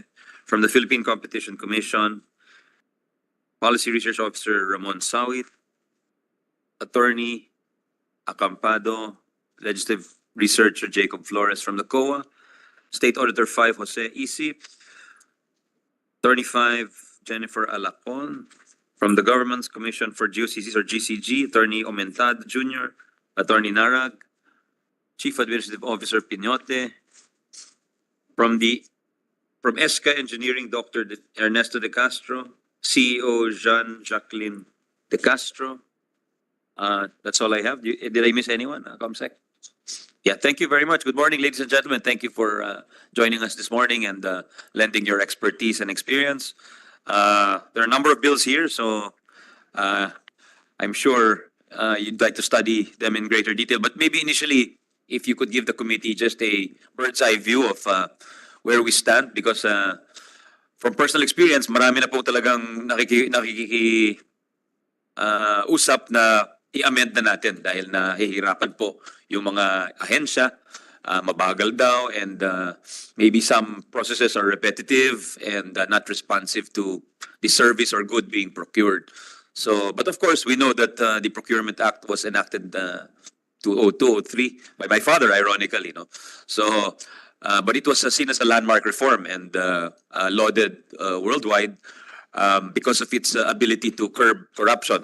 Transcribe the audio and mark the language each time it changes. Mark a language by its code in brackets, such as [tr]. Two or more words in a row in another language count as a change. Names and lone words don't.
[en] From the Philippine Competition Commission, Policy Research Officer Ramon Sawit, Attorney Acampado, Legislative Researcher Jacob Flores. From the COA, State Auditor 5 Jose Isip, Attorney 5 Jennifer Alacon. From the Government's Commission for GOCCs or GCG, Attorney Omentad Jr., Attorney Narag, Chief Administrative Officer Pinote. From ESCA Engineering, Dr. Ernesto De Castro, CEO Jean-Jacqueline De Castro. That's all I have. Did I miss anyone, Comsec? Yeah, thank you very much. Good morning, ladies and gentlemen. Thank you for joining us this morning and lending your expertise and experience. There are a number of bills here, so I'm sure you'd like to study them in greater detail. But maybe initially, if you could give the committee just a bird's eye view of where we stand, because from personal experience, [tl] marami na po talagang usap na i-amend na natin dahil nahihirapan po yung mga ahensya, mabagal daw, [en] and maybe some processes are repetitive and not responsive to the service or good being procured. So, but of course, we know that the Procurement Act was enacted 2002-03 by my father, ironically, no. So, but it was seen as a landmark reform and lauded worldwide because of its ability to curb corruption.